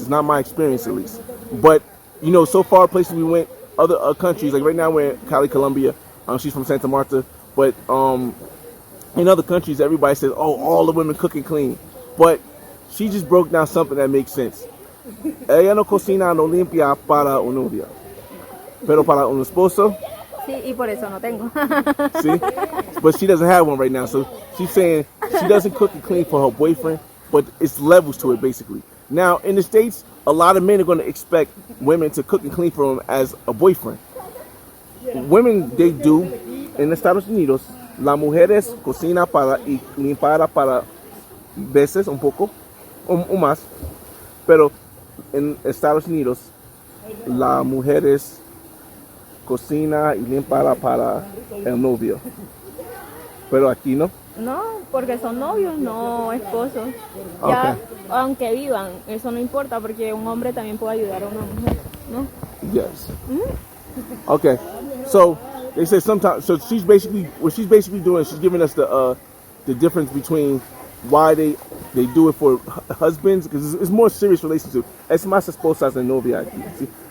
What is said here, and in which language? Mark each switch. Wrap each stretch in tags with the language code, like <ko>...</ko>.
<en>It's not my experience at least. But so far places we went, other countries like right now we're in Cali, Colombia. She's from Santa Marta, but in other countries everybody says, oh, all the women cook and clean, but she just broke down something that makes sense.</en> <es>Ella no cocina, no limpia para un novio, pero para un esposo. Sí, y por eso no tengo.</es> <en>See, but she doesn't have one right now, so she's saying she doesn't cook and clean for her boyfriend, but it's levels to it basically. Now in the States, a lot of men are going to expect women to cook and clean for them as a boyfriend. Women, they do.</en> <es>En Estados Unidos, las mujeres cocina para y limpar para veces un poco o más, pero en Estados Unidos las mujeres cocina y limpia para el novio, pero aquí no. No, porque son novios, no esposos. Ya, aunque vivan, eso no importa porque un hombre también puede ayudar a una mujer, ¿no?</es> <en>Yes. Okay. So they say sometimes. So she's basically doing. She's giving us the difference between why they do it for husbands because it's more serious relationship.</en> <es>Es más esposas de novia aquí. ¿Sí?</es>